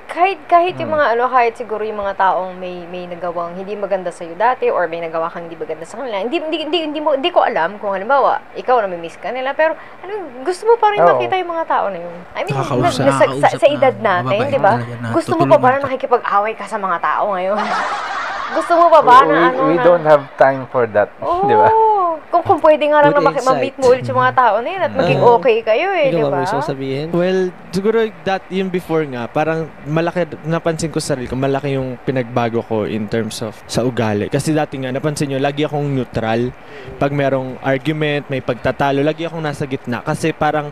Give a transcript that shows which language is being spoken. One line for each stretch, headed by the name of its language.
Filipino: Kahit yung mga kahit siguro yung mga taong may nagawang hindi maganda sa iyo dati or may nagawa kang hindi maganda sa kanila. Hindi ko alam kung halimbawa ikaw na-miss ka nila pero gusto mo pa rin makita yung mga tao na yun. I mean, sa edad natin, 'di ba? Gusto mo pa ba na nakikipag-away ka sa mga tao ngayon? Gusto mo pa ba na
English: we don't have time for that, di ba?
Filipino: Kung pwede nga lang na ma-meet mo ulit yung mga tao na yun at maging okay kayo di ba? Sabihin? Well, siguro yung before nga, parang malaki, napansin ko sa sarili ko, malaki yung pinagbago ko in terms of sa ugali. Kasi dati nga, napansin nyo, lagi akong neutral. Pag merong argument, may pagtatalo, lagi akong nasa gitna. Kasi parang...